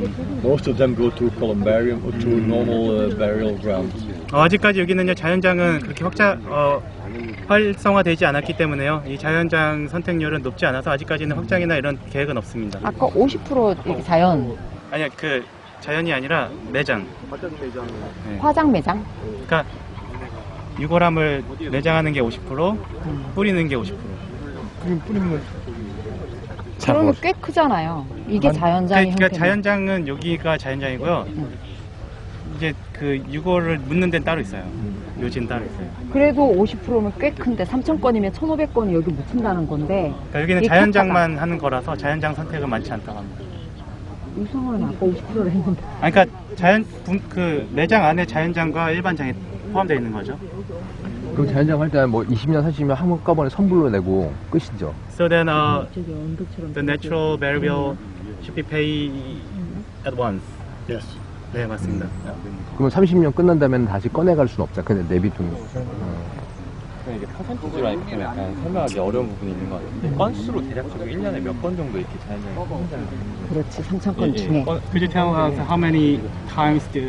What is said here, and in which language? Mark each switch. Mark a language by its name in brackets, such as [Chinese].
[English] And most of them go to a columbarium or to a normal burial ground. [Korean] 아직까지 여기는요 자연장은 그렇게 활성화되지 않았기 때문에요. 이 자연장 선택률은 높지 않아서 아직까지는 확장이나 이런 계획은 없습니다. 아까 50% 이렇게 자연. 아니야, 그 자연이 아니라 매장. 화장 매장? 그러니까 유골함을 매장하는 게 50%, 뿌리는 게 50%. 그럼 뿌리는 건 그러면 꽤 크잖아요. 이게 자연장이 그러니까 자연장은 여기가 자연장이고요. 이제 그 유골을 묻는 데는 따로 있어요. 묘지는 따로 있어요. 그래도 50%면 꽤 큰데 3,000건이면 1,500건이 여기 묻힌다는 건데. 그러니까 여기는 자연장만 하는 거라서 자연장 선택은 많지 않다고 합니다. 이상하네. 아까 50%를 했는데. 그러니까 그 매장 안에 자연장과 일반장이 포함되어 있는 거죠. 그럼 자연장 할 때는 뭐 20년, 30년 한꺼번에 선불로 내고 끝이죠. [English] So then the natural burial should be paid at once. Yes. [Korean] 네, 맞습니다. 그러면 30년 끝난다면 다시 꺼내갈 수는 없죠. 근데 내비두는. 이게 퍼센티지로 하니까 좀 약간 설명하기 어려운 부분이 있는 것 같은데 건수로 대략적으로 1년에 몇 건 정도 이렇게 자연장에 혼자는 그렇지, 3,000건 중에. [English] Could you tell us how many times